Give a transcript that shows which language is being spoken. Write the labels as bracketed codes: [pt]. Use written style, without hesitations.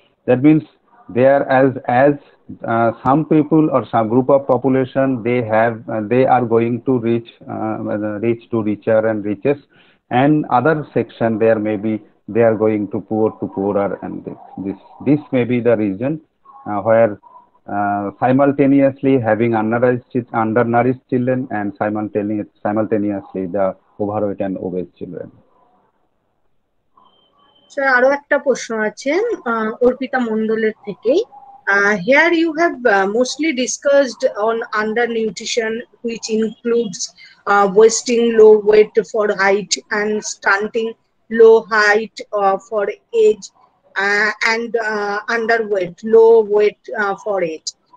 [en] That means there as some people or some group of population, they are going to reach to richer and richest, and other section there maybe they are going to poorer, and this may be the reason where simultaneously having undernourished children and simultaneously the overweight and obese children. [bn] Sir আরো একটা প্রশ্ন আছে অর্পিতা মন্ডলের থেকেই। [en] Here you have mostly discussed on undernutrition, which includes wasting low weight for height and stunting low height for age, and underweight, low weight for age.